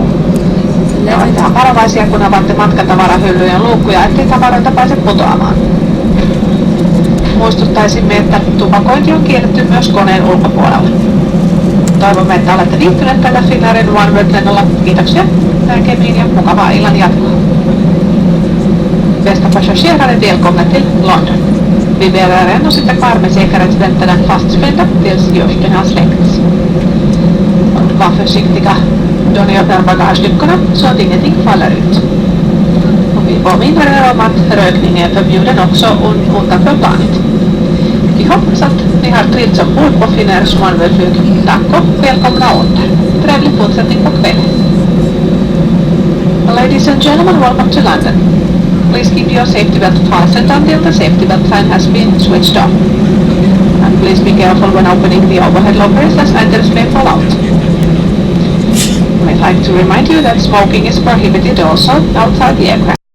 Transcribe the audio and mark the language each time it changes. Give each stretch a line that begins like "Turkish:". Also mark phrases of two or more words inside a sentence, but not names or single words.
Finnish: Ja olettehan varovaisia, kun avaatte matkatavarahyllyjen luukkuja, ettei tavaroita pääse putoamaan. Muistuttaisimme, että tupakointi on kielletty myös koneen ulkopuolella. Toivomme, että olette viihtyneet tällä Finnairin OneWorld-lennolla. Kiitoksia näkemiin ja mukavaa illan jatkoa.
Swedish: Bästa passagerare, välkomna till London. Vi ber er ännu sitta kvar med säkerhetsbältena fastspända tills ljusten har släckts. Och var försiktiga då ni öppnar bagageluckorna så att ingenting faller ut. Och vi påminner er om att rökning är förbjuden också utanför planet. Vi hoppas att ni har trivts ombord på Finnairs OneWorld-flyg. Tack och välkomna åter. Trevlig fortsättning på kvällen.
English: Ladies and gentlemen, welcome to London. Please keep your safety belt fastened until the safety belt fan has been switched off. And please be careful when opening the overhead lockers as items may fall out. We'd like to remind you that smoking is prohibited also outside the aircraft.